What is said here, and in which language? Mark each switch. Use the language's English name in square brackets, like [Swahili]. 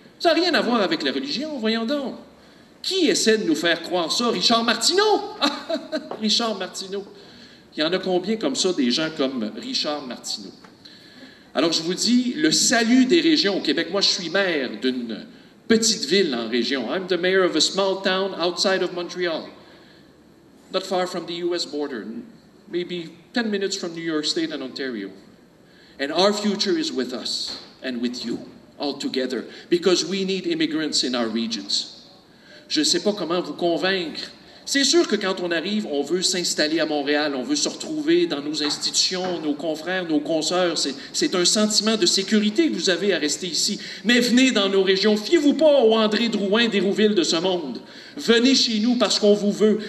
[French] Ça n'a rien à voir avec la religion, voyons donc. Qui essaie de nous faire croire ça? Richard Martineau! Richard Martineau. Il y en a combien comme ça, des gens comme Richard Martineau? Alors, je vous dis, le salut des régions au Québec. Moi, je suis maire d'une petite ville en région. [English] I'm the mayor of a small town outside of Montreal, not far from the U.S. border, maybe 10 minutes from New York State and Ontario. And our future is with us and with you. all together because we need immigrants in our regions. [French] Je ne sais pas comment vous convaincre. C'est sûr que quand on arrive, on veut s'installer à Montréal, on veut se retrouver dans nos institutions, nos confrères, nos consoeurs. C'est un sentiment de sécurité que vous avez à rester ici. Mais venez dans nos régions. Fiez-vous pas au André Drouin d'Hérouville de ce monde. Venez chez nous parce qu'on vous veut.